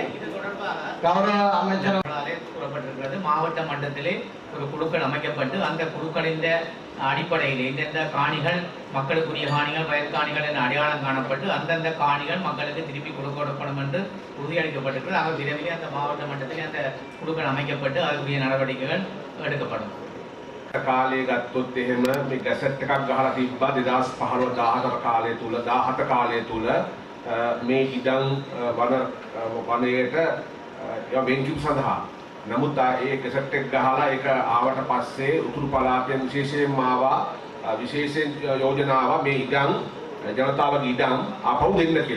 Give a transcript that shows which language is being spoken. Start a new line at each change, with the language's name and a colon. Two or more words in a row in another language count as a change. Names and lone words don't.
Tamil: இது தொடர்பாக கௌரவ அமைச்சர்களாலே கூறப்பட்டிருக்கிறது மாவட்ட மட்டத்திலே ஒரு குழுக்கள் அமைக்கப்பட்டு அந்த குழுக்களின் அடிப்படையில் எந்தெந்த காணிகள் மக்களுக்குரிய காணிகள் வயல் காணிகள் என அடையாளம் காணப்பட்டு அந்தந்த காணிகள் மக்களுக்கு திருப்பி கொடுக்கப்படும் என்று உறுதியளிக்கப்பட்டிருக்கிறது ஆக விரைவில் அந்த மாவட்ட மட்டத்திலே அந்த குழுக்கள் அமைக்கப்பட்டு அதற்குரிய நடவடிக்கைகள் எடுக்கப்படும்
Sinhala: කාලේ ගත්තොත් එහෙම මේ ගැසට් එකක් ගහලා තිබ්බා 2015 14 කාලය තුල 17 කාලය තුල මේ ඉඩම් වනයේට වෙන් කිව් සඳහා නමුත් ඒ ගැසට් එක ගහලා ඒක ආවට පස්සේ උතුරු පළාතෙන් විශේෂයෙන්ම ආවා විශේෂයෙන් යෝජනාව මේ ඉඩම් ජනතාවගේ ඉඩම් ආපහු දෙන්න කියලා.